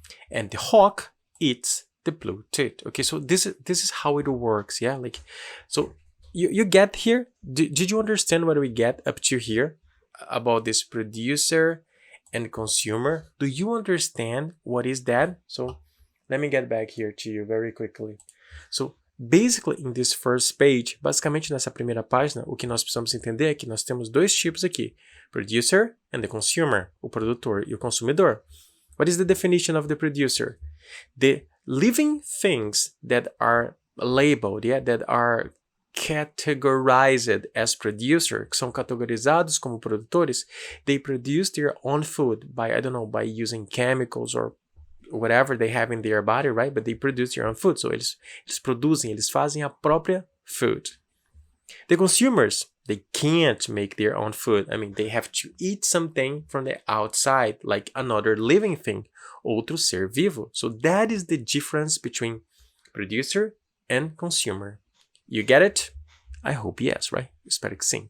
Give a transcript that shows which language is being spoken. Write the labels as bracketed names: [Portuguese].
[English] And the hawk eats the blue tit. Okay, so this is how it works, yeah? Like, so you get here? Did you understand what we get up to here about this producer and consumer? Do you understand what is that? So let me get back here to you very quickly. So basically in this first page, [Portuguese] basicamente nessa primeira página, o que nós precisamos entender é que nós temos dois tipos aqui, [English] producer and the consumer, [Portuguese] o produtor e o consumidor. [English] What is the definition of the producer? The living things that are labeled, yeah, that are categorized as producer, [Portuguese] que são categorizados como produtores, [English] they produce their own food by, I don't know, by using chemicals or whatever they have in their body, right? But they produce their own food. [Portuguese] So eles produzem, eles fazem a própria food. [English] The consumers, they can't make their own food. I mean, they have to eat something from the outside, like another living thing, [Portuguese] outro ser vivo. [English] So that is the difference between producer and consumer. You get it? I hope yes, right? [Portuguese] Espero que sim.